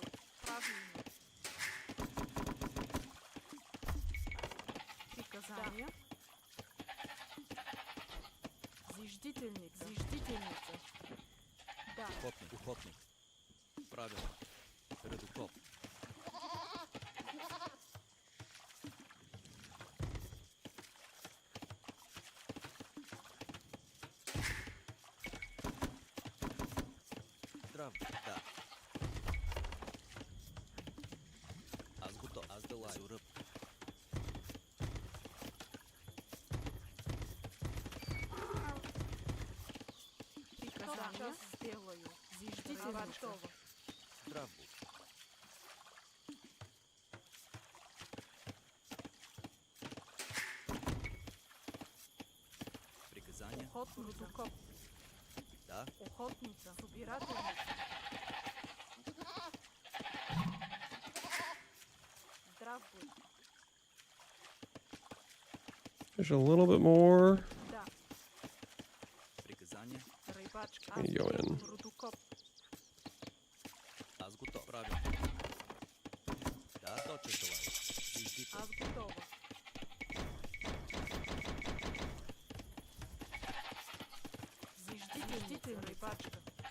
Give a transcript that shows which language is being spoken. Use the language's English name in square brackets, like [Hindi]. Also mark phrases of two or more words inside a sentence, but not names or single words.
[Church Slavic] Правильно. Приказания? Зиждительница. Зиждительница. Да. Охотник. Правилно. Редуков. Здрав. Да. Аз готов. Аз делай. Суръп. Приказания? Сделаю. Зиждительница. Здрав будь. Приказания. Охотница. Да. Охотница. Собирательница. Здравствуй. [English] There's a little bit more. [Church Slavic] Да. Приказания. Рибачка. [English] There you go in. [Church Slavic] Рудокоп. Аз готов. Правилно. Да, точно това. Зиждител. Аз готова. Зиждитель. Рибачка.